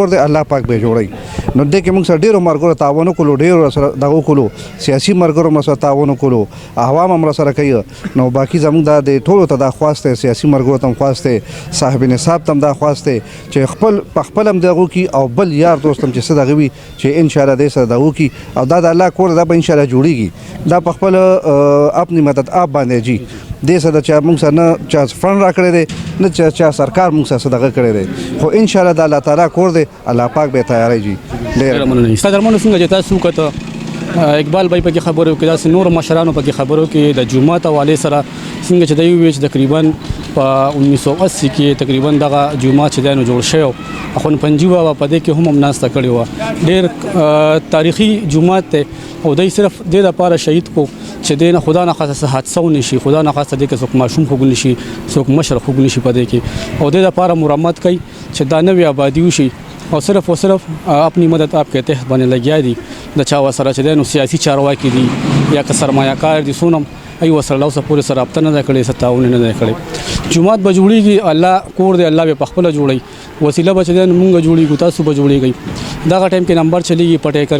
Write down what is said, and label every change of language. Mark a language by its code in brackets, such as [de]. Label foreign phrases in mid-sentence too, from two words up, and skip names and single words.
[ps] کور دی الله پاک به جوړوي نو دې کې موږ سره ډېرو ملګرو تعاون وکړو ډېرو سره دغه وکړو سیاسي ملګرو هم سره تعاون وکړو عوام هم سره کوي نو باقي زموږ دا د ټولو ته دا خواست دی سیاسي ملګرو ته هم خواست دی صاحب نصاب ته هم دا خواست دی چې خپل په خپل هم دغه وکړي او بل یار دوست هم چې څه دغه وي چې انشاءالله دې سره دغه وکړي او دا د الله کور دا به انشاءالله جوړېږي دا په خپل [ur] اپنی مدد آپ [ps] باندې جي دې سره چا موږ سره نه چا فنډ را کړی دی نه چا سرکار موږ سره دغه کړی دی خو انشاءالله د الله تعالی کور دی الله پاک به تیاری جي ډېر مننه ستا درمنو څنګه چې تاسو وکړه اقبال بھائی پکې خبرو کې داسې نور مشرانو پکې خبرو کې د جومات حوالې سره څنګه چې دوی وویل چې تقریبا په 1980 کې تقریبا دغه جومات چې دی نو جوړ شوی و خونپنجي بابا په دې کې هم ناسته کړې وه ډېر تاریخي جومات دی او دوی صرف دې دپاره شهید کو چې دې نه [ur] خدا نخواسته [ps] څه حادثه ونه شي خدا نخواسته دې کې څوک ماشوم خوږ نه شي څوک مشر خوږ نه شي په دې کې او دې دپاره مرمت کوي چې دا نوې آبادي وشي [ur] اور صرف اپنی مدد آپ کے تحت [ps] باندې لګیا دي د چا وسره چې دی نو سیاسي چارواکي دي یا که سرمایه کار دي څونه ای وسره الله اوسه پورې سره رابطه نه ده کړې څه تعاون نه ده کړی جومات به جوړېږي الله کور دی الله به په خپله جوړوي وسیله به چې دی نو مونږ جوړېږو تاسو به جوړېږئ دغه ټایم کې نمبر چلیږي په ټیکر